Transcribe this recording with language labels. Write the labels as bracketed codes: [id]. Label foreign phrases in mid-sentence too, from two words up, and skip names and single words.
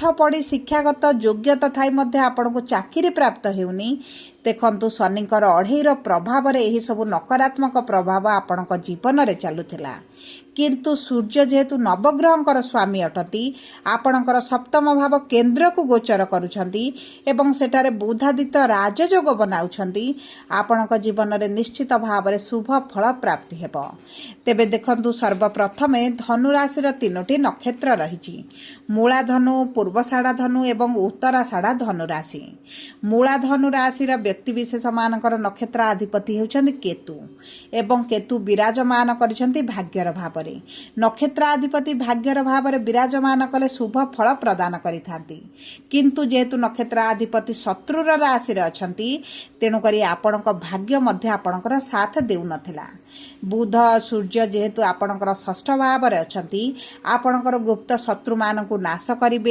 [or] ପଢ଼ି ଶିକ୍ଷାଗତ ଯୋଗ୍ୟତା ଥାଇ ମଧ୍ୟ ଆପଣଙ୍କୁ ଚାକିରି ପ୍ରାପ୍ତ ହେଉନି ଦେଖନ୍ତୁ ଶନିଙ୍କର ଅଢ଼େଇର ପ୍ରଭାବ ରେ ଏହି ସବୁ ନକାରାତ୍ମକ ପ୍ରଭାବ ଆପଣଙ୍କ ଜୀବନ ରେ ଚାଲୁଥିଲା କିନ୍ତୁ ସୂର୍ଯ୍ୟ ଯେହେତୁ ନବଗ୍ରହଙ୍କର ସ୍ୱାମୀ ଅଟନ୍ତି ଆପଣଙ୍କର ସପ୍ତମ ଭାବ କେନ୍ଦ୍ର କୁ ଗୋଚର କରୁଛନ୍ତି ଏବଂ ସେଠାରେ ବୁଧାଦିତ୍ୟ ରାଜଯୋଗ ବନାଉଛନ୍ତି ଆପଣଙ୍କ ଜୀବନ ରେ ନିଶ୍ଚିତ ଭାବ ରେ ଶୁଭ ଫଳ ପ୍ରାପ୍ତି ହେବ। ତେବେ ଦେଖନ୍ତୁ ସର୍ବପ୍ରଥମେ ଧନୁରାଶି ତିନୋଟି ନକ୍ଷତ୍ର ରହିଛି ମୂଳା ଧନୁ ପୂର୍ବାଷାଢ଼ା ଧନୁ ଏବଂ ଉତ୍ତରାଷାଢ଼ା ଧନୁରାଶି ମୂଳା ଧନୁରାଶି ବ୍ୟକ୍ତି ବିଶେଷ ମାନଙ୍କର ନକ୍ଷତ୍ର ଅଧିପତି ହେଉଛନ୍ତି କେତୁ ଏବଂ କେତୁ ବିରାଜମାନ କରିଛନ୍ତି ଭାଗ୍ୟର ଭାବ ଭାବରେ ନକ୍ଷତ୍ରାଧିପତି ଭାଗ୍ୟର ଭାବରେ ବିରାଜମାନ କଲେ ଶୁଭ ଫଳ ପ୍ରଦାନ କରିଥାନ୍ତି। କିନ୍ତୁ ଯେହେତୁ ନକ୍ଷତ୍ରାଧିପତି ଶତ୍ରୁର ରାଶିରେ ଅଛନ୍ତି, ତେଣୁକରି ଆପଣଙ୍କ ଭାଗ୍ୟ ମଧ୍ୟ ଆପଣଙ୍କର ସାଥ ଦେଉନଥିଲା। ବୁଧ ସୂର୍ଯ୍ୟ ଯେହେତୁ ଆପଣଙ୍କର ଷଷ୍ଠ ଭାବରେ ଅଛନ୍ତି, ଆପଣଙ୍କର ଗୁପ୍ତ ଶତ୍ରୁମାନଙ୍କୁ ନାଶ କରିବେ।